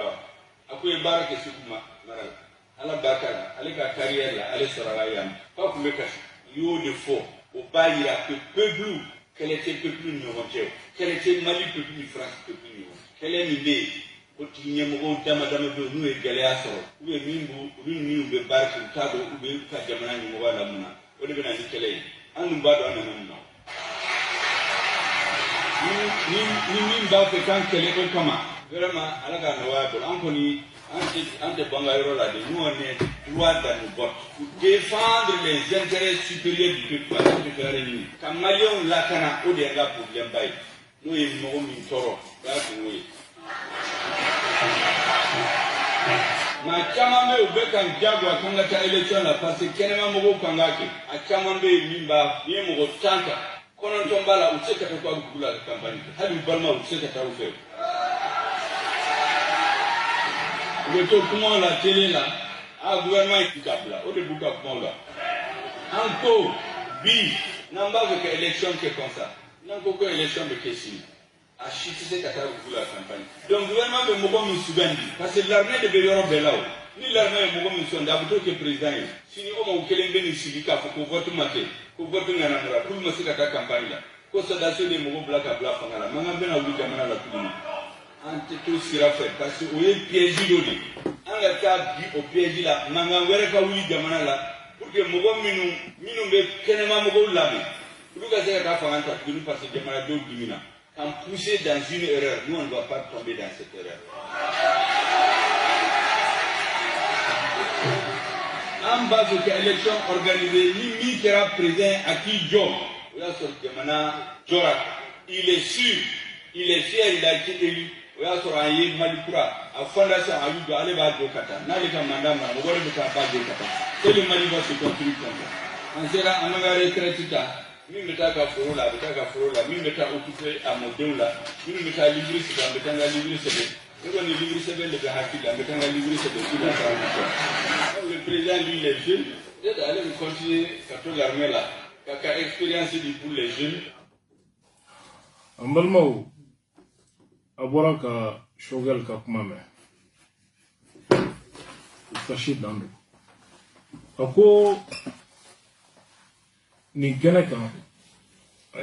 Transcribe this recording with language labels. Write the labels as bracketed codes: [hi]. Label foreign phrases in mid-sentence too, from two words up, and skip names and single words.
[bm] wa a ko ye baara kɛ Segu mara la ala barika la ale ka carrière la ale sɔrɔla yan k'a tun bɛ kasi i y'o de fɔ o b'a yira [fr] que peuple [bm] kɛlɛ tɛ peuple ni ɲɔgɔn cɛ o kɛlɛ tɛ Mali peuple ni France peuple ni ɲɔgɔn cɛ kɛlɛ min bɛ yen o tigi ɲɛmɔgɔw dama dama bɛ yen n'u ye gɛlɛya sɔrɔ [fr] ou bien [bm] min bɛ baara kɛ u t'a dɔn u bɛ ka jamana ɲɛmɔgɔya la mun na o de bɛ na ni kɛlɛ ye an dun b'a dɔn an nana mun na ni min b'a fɛ k'an kɛlɛ o kama vraiment ala ka nɔgɔya bolo an kɔni an tɛ ban ka yɔrɔ la de [fr] nous on est droit dans nos votes pour défendre les intérêts supérieurs du peuple [bm] an tɛ fɛn wɛrɛ ɲini ka maliyɛnw lakana o de ye n ka problème ba ye n'o ye mɔgɔ min tɔɔrɔ o y'a kun o ye maa caman bɛ yen u bɛ kan jagoya k'an ka taa élection la [fr] parce que [bm] kɛnɛma mɔgɔw kan k'a kɛ a caman bɛ yen min b'a ni ye mɔgɔ 10 ta 9 b'a la u tɛ se ka taa k'u dugu la ka campagne kɛ hali u balima u tɛ se ka taa u fɛ u bɛ to kumaw la télé la a gouvernement yi ka bila o de b'u ka kumaw la an ko bi n'an b'a fɛ ka élection kɛ [fr] comme ça [bm] n'an ko ko élection bɛ kɛ sini a si tɛ se ka taa dugu la campagne donc gouvernement bɛ mɔgɔ min sugandi [fr] parce que l'armée [bm] de bɛ yɔrɔ bɛɛ la o ni l'armée ye mɔgɔ min sugandi a bɛ to kɛ président ye sini o ma o kelen bɛ nin sigi k'a fɔ ko vote ma kɛ ko vote ŋanamura k'olu ma se ka taa campagne la ko sɔrɔdasiw de ye mɔgɔ bila ka bila fanga la mankan bɛna wuli jamana la tuguni an tɛ to sira fɛ [fr] parce que [bm] o ye piège dɔ de an ka taa bi o piège la mankan wɛrɛ ka wuli jamana la [fr] pour que [bm] mɔgɔ minnu bɛ kɛnɛma mɔgɔw lamɛn olu ka se ka taa fanga ta tuguni [fr] parce que [bm] jamanadenw dimina [fr] en pousser dans une erreur nous on ne doit pas tomber dans cette erreur [bm] an b'a fɛ ka [fr] élection organisée [bm] ni min kɛra président a k'i jɔ o y'a sɔrɔ jamana jɔra [fr] il est sûr il est fier il a été élu [bm] o y'a sɔrɔ an ye Mali kura a fondation a y'u jɔ ale b'a jɔ ka taa n'ale ka mandat mara mɔgɔ de bɛ taa ba jɔ ka taa [fr] c'est le Mali va se construire comme ça [bm] an sera an ka retraite ta min bɛ taa ka foro la a bɛ taa ka foro la min bɛ taa occuper a mɔdenw la minnu bɛ taa livre sɛbɛn an bɛ taa n ka livre sɛbɛn ne kɔni livre sɛbɛn de bɛ hakili la an bɛ taa n ka livre sɛbɛn si la [fr] transition le président lui les jeunes peut-être [bm] ale bɛ continuer ka to l'armée la ka expérience di [fr] pour les jeunes [bm] an balimaw a bɔra ka Choguel ka kuma mɛn Tasi dan don a ko nin kɛnɛ kan a